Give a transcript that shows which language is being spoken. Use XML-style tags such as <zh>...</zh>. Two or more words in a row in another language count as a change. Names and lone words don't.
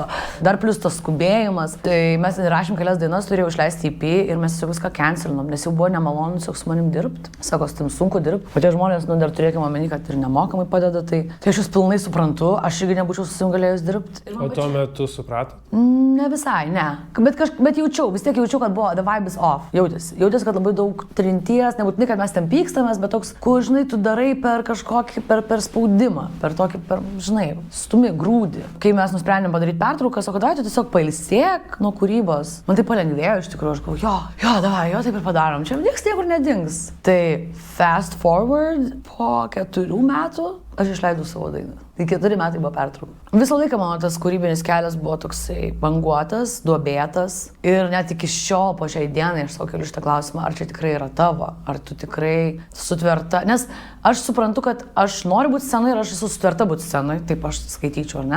<lt>Dar plus tas skubėjimas. Tai mes rašėm kelias dainas, turėjau išleisti EP ir mes tiesiog viską cancelinom, nes jau buvo nemalonu tiesiog su manim dirbti. Sako, su tim sunku dirbti. O tie žmonės, nu, dar turėkime omeny, kad ir nemokamai padeda, tai aš jūs pilnai suprantu, aš irgi nebūčiau su savim galėjus dirbti. O tuo metu supratot? Ne visai, ne. Bet jaučiau, vis tiek jaučiau, kad buvo</lt> <en>the vibe is off.</en> <lt>Jautėsi, kad labai daug trinties, nebūtinai, kad mes ten pykstamės, bet toks, kur, žinai, tu darai per kažkokį, per spaudimą, per tokį, žinai, stumi, grūdį. Kai mes nusprendėm padaryti pertrauką, sako, davai, tu tiesiog pailsėk nuo kūrybos. Man tai palengvėjo iš tikrųjų, aš galvoju, davai, taip ir padarom, čia nieks niekur nedings.</lt> <en>Tai fast forward,</en> <lt>po 4 metų aš išleidau savo dainą. Tai 4 metai buvo pertrauka. Visą laiką mano tas kūrybinis kelias buvo toksai banguotas, duobėtas ir net iki šiol po šiai dienai aš sau keliu šitą klausimą, ar čia tikrai yra tavo, ar tu tikrai sutverta. Nes aš suprantu, kad aš noriu būti scenoje ir aš esu sutverta būti scenoje, taip aš skaityčiau, ar ne?</lt>